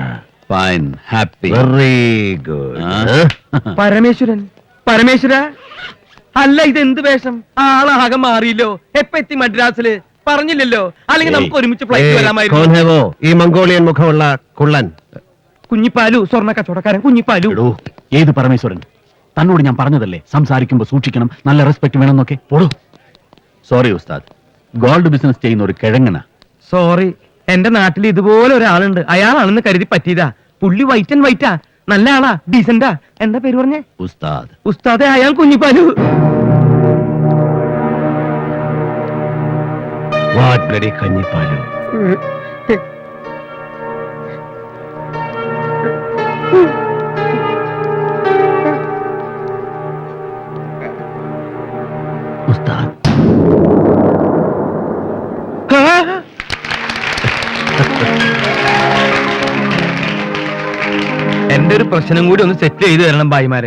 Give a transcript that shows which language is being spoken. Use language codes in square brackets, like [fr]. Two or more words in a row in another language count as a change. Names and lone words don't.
[en] fine, happy, very good. [ml] പരമേശ്വരൻ, പരമേശ്വര. അല്ല, ഇത് എന്ത് വേഷം? ആളാകെ മാറിയില്ലോ. എപ്പ എത്തി മദ്രാസില്? പറഞ്ഞില്ലല്ലോ. അല്ലെങ്കിൽ നമുക്ക് ഒരുമിച്ച് ഫ്ലൈറ്റ് വരാമായിരുന്നു. ഈ മംഗോളിയൻ മുഖമുള്ള കുള്ളൻ. കുഞ്ഞിപ്പാലു, സ്വർണ്ണ കച്ചവടക്കാരൻ കുഞ്ഞിപ്പാലു. ഏത് പരമേശ്വരൻ? തന്നോട് ഞാൻ പറഞ്ഞതല്ലേ സംസാരിക്കുമ്പോ സൂക്ഷിക്കണം, നല്ല റെസ്പെക്ട് വേണമെന്നൊക്കെ. ഓടോ. സോറി ഉസ്താദ്, [en] gold business [ml] ചെയ്യുന്ന ഒരു കിഴങ്ങന. സോറി, എന്റെ നാട്ടിൽ ഇതുപോലെ ഒരാളുണ്ട്. അയാളാണെന്ന് കരുതി പറ്റിയതാ. പുള്ളി [en] white and white, [ml] നല്ല ആളാ, ഡീസന്റാ. എന്താ പേര് പറഞ്ഞേ? ഉസ്താദ്. ഉസ്താദെ, അയാൾ കുഞ്ഞിപ്പാലു. [en] What bloody കുഞ്ഞിപ്പാലു? [ml] ഉസ്താദ്. എന്റെ ഒരു പ്രശ്നം കൂടി ഒന്ന് സെറ്റ് ചെയ്തു തരണം ഭായിമാരെ.